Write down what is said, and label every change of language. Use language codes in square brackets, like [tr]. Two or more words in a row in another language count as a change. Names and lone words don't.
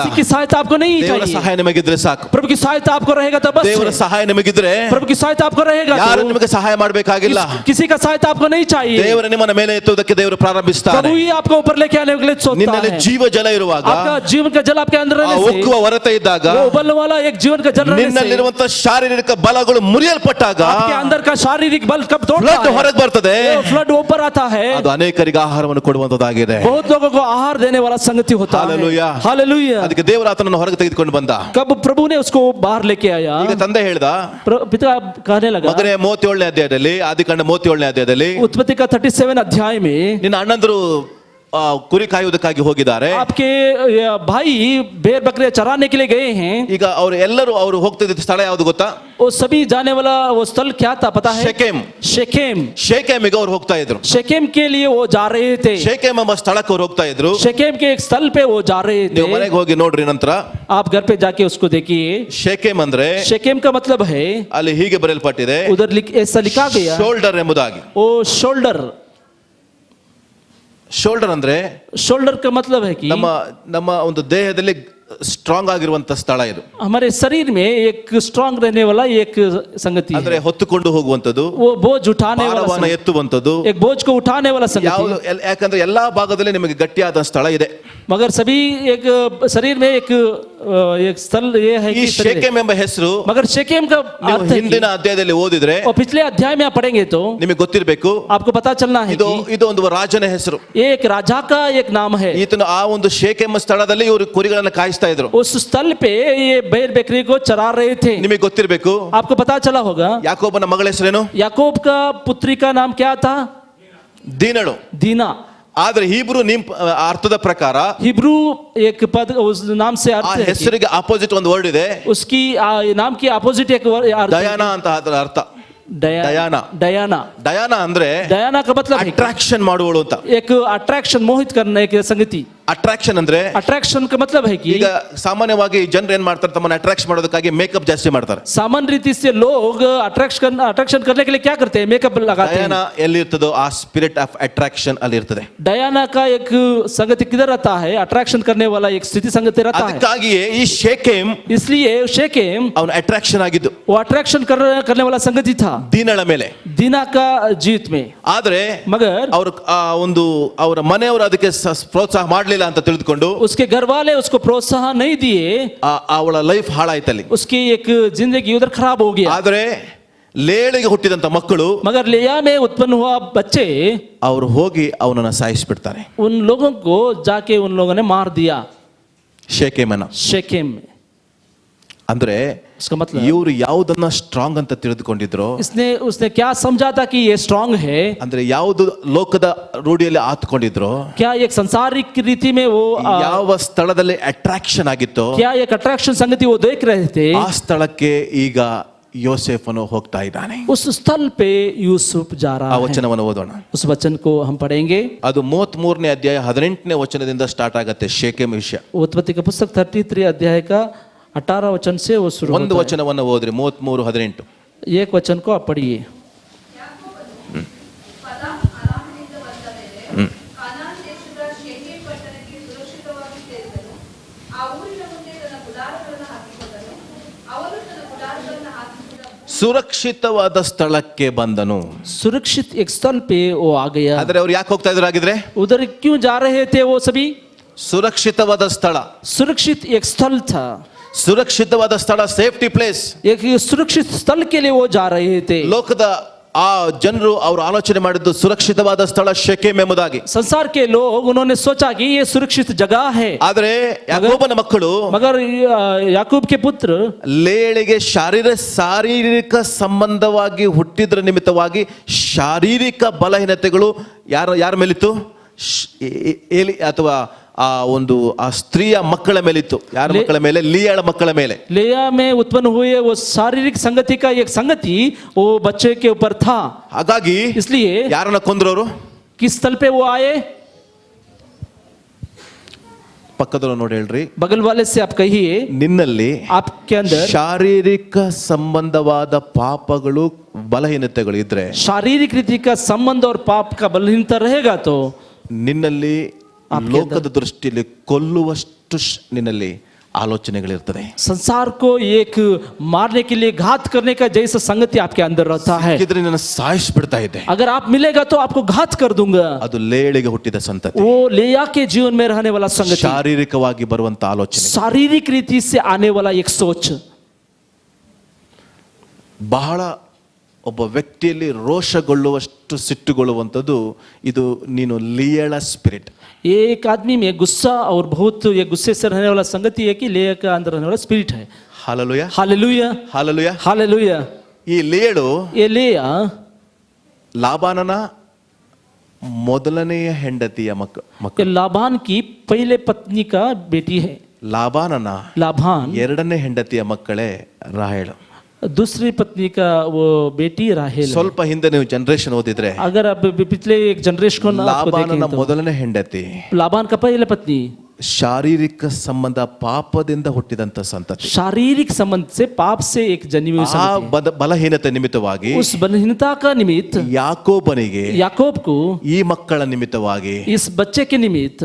[hi] किसी की सहायता आपको नहीं [kn] ದೇವರ [hi] चाहिए. [kn] ಸಹಾಯ ನಿಮಗಿದ್ರೆ ಸಾಕು. [hi] प्रभु की सहायता आपको रहेगा तो बस [kn] ದೇವರ [hi] है. [kn] ಸಹಾಯ ನಿಮಗಿದ್ರೆ [hi] प्रभु की सहायता आपको रहेगा [kn] ಯಾರು [hi] तो [kn] ನಿಮಗೆ ಸಹಾಯ ಮಾಡಬೇಕಾಗಿಲ್ಲ. [hi] किसी का सहायता आपको नहीं चाहिए. [kn] ದೇವರ ನಿಮ್ಮನ್ನ ಮೇಲೆ ಎತ್ತುವುದಕ್ಕೆ ದೇವರು ಪ್ರಾರಂಭಿಸ್ತಾನೆ. [hi] प्रभु ही आपको ऊपर लेके आने के लिए सोचता [kn] ನಿನ್ನಲ್ಲಿ [hi] है. [kn] ಜೀವ ಜಲ ಇರುವಾಗ, [hi] आपका जीवन का जल आपके अंदर [kn] ಆ [hi] रहने से, [kn] ಉಕ್ಕುವ ಹೊರತೆ ಇದ್ದಾಗ, [hi] वो उबलने वाला एक जीवन का जल रहने से [kn] ನಿನ್ನಲ್ಲಿರುವಂತ ಶಾರೀರಿಕ ಬಲಗಳು ಮುರಿಯಲ್ಪಟ್ಟಾಗ [hi] आपके अंदर का शारीरिक बल कब तोड़ता [kn] ಫ್ಲಡ್ [hi] है, [kn] ಹೊರಗೆ ಬರ್ತದೆ. [hi] वो फ्लड ऊपर आता है. [kn] ಅದು ಅನೇಕರಿಗೆ ಆಹಾರವನ್ನು ಕೊಡುವಂತದ್ದಾಗಿದೆ. [hi] बहुत लोगों को आहार देने वाला संगति होता है. हालेलुया. हालेलुया. [kn] ಅದಕ್ಕೆ ದೇವರ ಆತನನ್ನು ಹೊರಗೆ ತೆಗೆದುಕೊಂಡು ಬಂದ. [hi] कब प्रभु ने उसको बाहर लेके आया, [kn] ಈಗ ತಂದೆ ಹೇಳ್ದ, [hi] पिता कहने लगा, [kn] ಮಗನೇ 37ನೇ ಅಧ್ಯಾಯದಲ್ಲಿ, ಆದಿಕಾಂಡ 37ನೇ ಅಧ್ಯಾಯದಲ್ಲಿ, [hi] उत्पत्ति का 37 अध्याय में [kn] ನಿನ್ನ ಅಣ್ಣಂದರು ಕುರಿ ಕಾಯುವುದಕ್ಕಾಗಿ ಹೋಗಿದ್ದಾರೆ. [hi] आपके भाई भेड़ बकरे चराने के लिए गए हैं. [kn] ಈಗ ಅವರು ಎಲ್ಲರೂ ಅವರು ಹೋಗ್ತಿದ್ದ ಸ್ಥಳ ಯಾವುದು ಗೊತ್ತಾ? [hi] वो सभी जाने वाला वो स्थल क्या था पता है? [kn] ಶೆಕೆಮ್. [hi] शेकेम. [kn] ಶೆಕೆಮಿಗೆ ಅವ್ರು ಹೋಗ್ತಾ ಇದ್ರು. [hi] शेकेम के लिए वो जा रहे थे. [kn] ಶೆಕೆಮ್ ಎಂಬ ಸ್ಥಳಕ್ಕೆ ಅವ್ರು ಹೋಗ್ತಾ ಇದ್ರು. [hi] शेकेम के एक स्थल पे वो जा रहे थे. [kn] ನೀವು ಮನೆಗೆ ಹೋಗಿ ನೋಡ್ರಿ ನಂತರ. [hi] आप घर पे जाके उसको देखिए. [kn] ಶೆಕೆಮ್ ಅಂದ್ರೆ [hi] शेकेम का मतलब है, [kn] ಅಲ್ಲಿ ಹೀಗೆ ಬರೆಯಲ್ಪಟ್ಟಿದೆ, [hi] उधर ऐसा लिखा गया, [kn] ಶೋಲ್ಡರ್ ಎಂಬುದಾಗಿ. [hi] वो शोल्डर. [kn] ಶೋಲ್ಡರ್ ಅಂದ್ರೆ [hi] शोल्डर का मतलब है कि [kn] ನಮ್ಮ ಒಂದು ದೇಹದಲ್ಲಿ ಸ್ಟ್ರಾಂಗ್ ಆಗಿರುವಂತ ಸ್ಥಳ ಇದು. [hi] हमारे शरीर में एक स्ट्रांग रहने वाला एक संगति [kn] ಅಂದ್ರೆ [hi] है. [kn] ಹೊತ್ತುಕೊಂಡು ಹೋಗುವಂತದ್ದು, [hi] वो बोझ उठाने वाला [kn] ಭಾರವನ್ನು [hi] संगति. [kn] ಎತ್ತುವಂತದ್ದು, [hi] एक बोझ को उठाने वाला संगति. [kn] ಯಾಕಂದ್ರೆ ಎಲ್ಲಾ ಭಾಗದಲ್ಲಿ ನಿಮಗೆ ಗಟ್ಟಿಯಾದ ಸ್ಥಳ ಇದೆ. [hi] मगर सभी एक शरीर में एक स्थल ये है [kn] ಈ [hi] कि शरीर है. [kn] ಶೆಕೆಮ್ ಎಂಬ ಹೆಸರು [hi] मगर शेकेम का [kn] ನೀವು [hi] अर्थ है [kn] ಹಿಂದಿನ [hi] कि, [kn] ಅಧ್ಯಾಯದಲ್ಲಿ ಓದಿದ್ರೆ [hi] और पिछले अध्याय में आप पढ़ेंगे तो [kn] ನಿಮಗೆ ಗೊತ್ತಿರಬೇಕು, [hi] आपको पता चलना है [kn] ಇದು [hi] कि [kn] ಇದು ಒಂದು ರಾಜನ ಹೆಸರು. [hi] ये एक राजा का एक नाम है. [kn] ಈತನು ಆ ಒಂದು ಶೆಕೆಮ್ ಸ್ಥಳದಲ್ಲಿ ಇವರು ಕುರಿಗಳನ್ನ ಕಾಯಿಸ್ತಾ ಇದ್ರು. [hi] उस स्थल पे ये बैल बकरी को चरा रहे थे. [kn] ನಿಮಗೆ ಗೊತ್ತಿರಬೇಕು, [hi] आपको पता चला होगा [kn] ಯಾಕೋಬನ ಮಗಳ ಹೆಸರೇನು? [hi] याकूब का पुत्री का नाम क्या था? [kn] ದೀನಳು. [hi] दीना। [kn] ಆದ್ರೆ ಹೀಬ್ರೂ ಅರ್ಥದ ಪ್ರಕಾರ [hi] हिब्रू एक पद उस नाम से [kn] ಆ [hi] अर्थ है कि [kn] ಹೆಸರಿಗೆ ಅಪೋಸಿಟ್ ಒಂದು ವರ್ಡ್ ಇದೆ, [hi] उसकी नाम की अपोजिट एक अर्थ है [kn] ದಯಾನ ಅಂತ ಅದರ ಅರ್ಥ. [hi] डयाना। डयाना [kn] ದಯಾನ ಅಂದ್ರೆ [hi] डयाना का मतलब है [kn] ಅಟ್ರಾಕ್ಷನ್ ಮಾಡುವಳು ಅಂತ. [hi] एक अट्रैक्शन, मोहित करने की संगति। [kn] ಅಟ್ರಾಕ್ಷನ್ ಅಂದ್ರೆ [hi] अट्रैक्शन का मतलब है कि [kn] ಈಗ ಸಾಮಾನ್ಯವಾಗಿ ಜನರು ಏನ್ ಮಾಡ್ತಾರೆ, ತಮ್ಮನ್ನ ಅಟ್ರಾಕ್ಷನ್ ಮಾಡೋದಕ್ಕಾಗಿ ಮೇಕಪ್ ಜಾಸ್ತಿ ಮಾಡ್ತಾರೆ. [hi] सामान्य रीति से लोग अट्रैक्शन करने के लिए क्या करते हैं, मेकअप लगाते [kn] ದಯಾನ [hi] हैं। [kn] ಎಲ್ಲಿ ಇರ್ತದೋ ಆ [en] spirit of attraction [kn] ಅಲ್ಲಿ ಇರ್ತದೆ. [hi] डयाना का एक संगति किधर रहता है, अट्रैक्शन करने वाला एक स्थिति संगति रहता है। [kn] ಅದಕ್ಕಾಗಿಯೇ ಈ ಶೇಕೆಮ್ [hi] इसलिए शेकेम [kn] ಅವನ ಅಟ್ರಾಕ್ಷನ್ ಆಗಿದ್ದು [hi] वो अट्रैक्शन करने वाला संगति था [kn] ದೀನಳ ಮೇಲೆ. [hi] दीना का जीत में। [kn] ಆದ್ರೆ [hi] मगर [kn] ಅವರು ಅವರ ಮನೆಯವರು ಅದಕ್ಕೆ ಪ್ರೋತ್ಸಾಹ ಮಾಡಲಿಲ್ಲ ಅಂತ ತಿಳಿದುಕೊಂಡು [hi] उसके घर वाले उसको प्रोत्साहन नहीं दिए, [kn] ಅವಳ ಲೈಫ್ ಹಾಳಾಯ್ತಲ್ಲಿ. [hi] उसकी एक जिंदगी उधर खराब हो गया। [kn] ಆದ್ರೆ ಲೇಳಿಗೆ ಹುಟ್ಟಿದಂತ ಮಕ್ಕಳು [hi] मगर लिया में उत्पन्न हुआ बच्चे, [kn] ಅವರು ಹೋಗಿ ಅವನನ್ನ ಸಾಯಿಸ್ಬಿಡ್ತಾರೆ, [hi] उन लोगों को जाके उन लोगों ने मार दिया [kn] ಶೇಕೆಮನ. [hi] शेकेम में। [kn] ಅಂದ್ರೆ [hi] उसका मतलब [kn] ಇವರು ಯಾವುದನ್ನ ಸ್ಟ್ರಾಂಗ್ ಅಂತ ತಿಳಿದುಕೊಂಡಿದ್ರು, [hi] उसने क्या समझा था कि ये स्ट्रांग है, [kn] ಅಂದ್ರೆ ಯಾವುದು ಲೋಕದ ರೂಢಿಯಲ್ಲಿ ಆತ್ಕೊಂಡಿದ್ರು, [hi] क्या एक संसारिक रीति में वो [kn] ಯಾವ ಸ್ಥಳದಲ್ಲಿ ಅಟ್ರಾಕ್ಷನ್ ಆಗಿತ್ತು [hi] क्या एक अट्रैक्शन संगति वो देख रहे थे, [kn] ಆ ಸ್ಥಳಕ್ಕೆ ಈಗ ಯೋಸೇಫನು ಹೋಗ್ತಾ ಇದ್ದಾನೆ. [hi] उस स्थल पे यूसुफ जा [kn] ಆ [hi] रहा है। [kn] ವಚನವನ್ನು ಓದೋಣ. [hi] उस वचन को हम पढ़ेंगे। [kn] ಅದು 33ನೇ ಅಧ್ಯಾಯ 18ನೇ ವಚನದಿಂದ ಸ್ಟಾರ್ಟ್ ಆಗುತ್ತೆ ಶೇಕೆಮ್ ವಿಷಯ. [hi] उत्पत्ति का पुस्तक 33 अध्याय का 18 वचन से वो शुरू [kn] ಒಂದು [hi] होता [kn] ವಚನವನ್ನು ಓದ್ರಿ, 33:18. [hi] है। एक वचन को आप पढ़िए। [kn] ಸುರಕ್ಷಿತವಾದ ಸ್ಥಳಕ್ಕೆ ಬಂದನು. [hi] सुरक्षित एक स्थल पे वो आ गया। [kn] ಆದ್ರೆ ಅವ್ರು ಯಾಕೆ ಹೋಗ್ತಾ ಇದ್ರು ಆಗಿದ್ರೆ? [hi] उधर क्यों जा रहे थे वो सभी? [kn] ಸುರಕ್ಷಿತವಾದ ಸ್ಥಳ, [hi] सुरक्षित एक स्थल था, [kn] ಸುರಕ್ಷಿತವಾದ ಸ್ಥಳ, [en] safety place. [hi] एक सुरक्षित स्थल के लिए वो जा रहे थे। [kn] ಲೋಕದ ಆ ಜನರು ಅವರು ಆಲೋಚನೆ ಮಾಡಿದ್ದು ಸುರಕ್ಷಿತವಾದ ಸ್ಥಳ ಶೆಕೆಮ್ ಎಂಬುದಾಗಿ. [hi] संसार के लोग उन्होंने सोचा कि ये सुरक्षित जगह है। [kn] ಆದ್ರೆ ಯಾಕೋಬನ ಮಕ್ಕಳು [hi] मगर याकूब के पुत्र [kn] ಲೇಳಿಗೆ ಶಾರೀರಿಕ ಸಂಬಂಧವಾಗಿ ಹುಟ್ಟಿದ್ರ ನಿಮಿತ್ತವಾಗಿ ಶಾರೀರಿಕ ಬಲಹೀನತೆಗಳು ಯಾರ ಮೇಲಿತ್ತು? ಏಲಿ ಅಥವಾ ಆ ಸ್ತ್ರೀಯ ಮಕ್ಕಳ ಮೇಲಿತ್ತು. ಯಾರ ಮಕ್ಕಳ ಮೇಲೆ? ಲಿಯಾಳ ಮಕ್ಕಳ ಮೇಲೆ. [hi] लिया में उत्पन्न हुए वो शारीरिक संगति का एक संगति वो बच्चे के ऊपर था। [kn] ಹಾಗಾಗಿ [hi] इसलिए [kn] ಯಾರನ್ನ ಕೊಂದ್ರವರು? [hi] किस स्थल पे वो आए? [kn] ಪಕ್ಕದವರು ನೋಡಿ ಹೇಳ್ರಿ, [hi] बगल वाले से आप कहिए, [kn] ನಿನ್ನಲ್ಲಿ [hi] आपके अंदर [kn] ಶಾರೀರಿಕ ಸಂಬಂಧವಾದ ಪಾಪಗಳು ಬಲಹೀನತೆಗಳು ಇದ್ರೆ, [hi] शारीरिक रीति का संबंध और पाप का बलहीनता रहेगा तो [kn] ನಿನ್ನಲ್ಲಿ ಲೋಕದ ದೃಷ್ಟಿಯಲ್ಲಿ ಕೊಲ್ಲುವಷ್ಟು ನಿನ್ನಲ್ಲಿ ಆಲೋಚನೆಗಳಿರ್ತದೆ. [hi] संसार को एक मारने के लिए घात करने का जैसा संगति आपके अंदर रहता है। [kn] ಇದರಿಂದ ನಿನ್ನ ಸಾಯಿಸ್ಬಿಡ್ತಾ ಇದೆ. [hi] अगर आप मिलेगा तो आपको घात कर दूंगा। [kn] ಅದು ಲೇಳಿಗೆ ಹುಟ್ಟಿದ ಸಂತತಿ. [hi] वो लेया के जीवन में रहने वाला संगति, [kn] ಶಾರೀರಿಕವಾಗಿ ಬರುವಂತ ಆಲೋಚನೆ, [hi] शारीरिक रीति से आने वाला एक सोच, [kn] ಬಹಳ ಒಬ್ಬ ವ್ಯಕ್ತಿಯಲ್ಲಿ ರೋಷಗೊಳ್ಳುವಷ್ಟು ಸಿಟ್ಟುಗೊಳ್ಳುವಂಥದ್ದು ಇದು. ನೀನು ಲಿಯಳ ಸ್ಪಿರಿಟ್. [hi] एक आदमी में गुस्सा और बहुत ये गुस्से से रहने वाला संगति है कि लेया का अंदर रहने वाला स्पिरिट है। [kn] ಹಾಲೆಲೂಯಾ, [hi] हालेलुया, [kn] ಹಾಲೆಲೂಯಾ. [hi] हालेलुया। [kn] ಈ ಲಿಯಳು [hi] ये लेया [kn] ಲಾಬಾನನ ಮೊದಲನೆಯ ಹೆಂಡತಿಯ [hi] ये [kn] ಮಕ್ಕಳು. [hi] लाबान की पहले पत्नी का बेटी है। [kn] ಲಾಬಾನನ [hi] लाबान [kn] ಎರಡನೇ ಹೆಂಡತಿಯ ಮಕ್ಕಳೇ ರಾಹೇಳು. [hi] दूसरी पत्नी का वो बेटी राहेल है। [kn] ಸ್ವಲ್ಪ ಹಿಂದೆ ನೀವು ಜನರೇಷನ್ ಓದಿದ್ರೆ [hi] अगर आप पिछले एक जनरेशन को आपको [kn] ಲಾಬಾನನ [hi] देखें तो [kn] ಮೊದಲನೇ ಹೆಂಡತಿ [hi] लाबान का पहले पत्नी [kn] ಶಾರೀರಿಕ ಸಂಬಂಧ ಪಾಪದಿಂದ ಹುಟ್ಟಿದಂತ ಸಂತತಿ. [hi] शारीरिक संबंध से पाप से एक जन्मी हुई [kn] ಆ [hi] संगति। [kn] ಬಲಹೀನತೆ ನಿಮಿತ್ತವಾಗಿ [hi] उस बलहीनता का निमित्त [kn] ಯಾಕೋಬನಿಗೆ [hi] याकूब को [kn] ಈ ಮಕ್ಕಳ ನಿಮಿತ್ತವಾಗಿ [hi] इस बच्चे के निमित्त